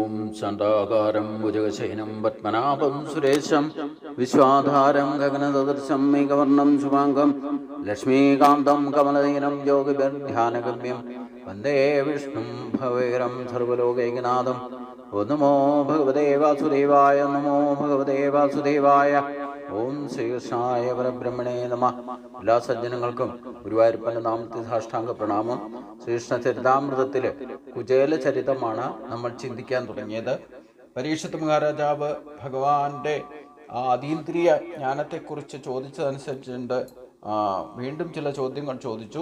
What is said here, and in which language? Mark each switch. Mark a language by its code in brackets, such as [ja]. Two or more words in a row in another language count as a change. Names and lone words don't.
[sa] शान्ताकारं भुजगशयनं पद्मनाभं सुरेशं विश्वाधारं गगनसदृशं मेघवर्णं शुभाङ्गं लक्ष्मीकान्तं कमलनयनं योगिभिर्ध्यानगम्यं वन्दे विष्णुं भवेरं सर्वलोकैकनाथं। नमो भगवते वासुदेवाय, नमो भगवते वासुदेवाय. ഓം ശ്രീകൃഷ്ണായ പരബ്രഹ്മണേ നമഃ. [ml] എല്ലാ സജ്ജനങ്ങൾക്കും ഗുരുവായൂരപ്പൻ്റെ നാമത്തിൽ സാഷ്ടാംഗ പ്രണാമം. ശ്രീകൃഷ്ണ ചരിതാമൃതത്തിൽ കുചേല ചരിതമാണ് നമ്മൾ ചിന്തിക്കാൻ തുടങ്ങിയത്. പരീക്ഷത്ത് മഹാരാജാവ് ഭഗവാന്റെ അതീന്ദ്രിയ ജ്ഞാനത്തെക്കുറിച്ച് ചോദിച്ചതനുസരിച്ചുണ്ട് വീണ്ടും ചില ചോദ്യങ്ങൾ ചോദിച്ചു.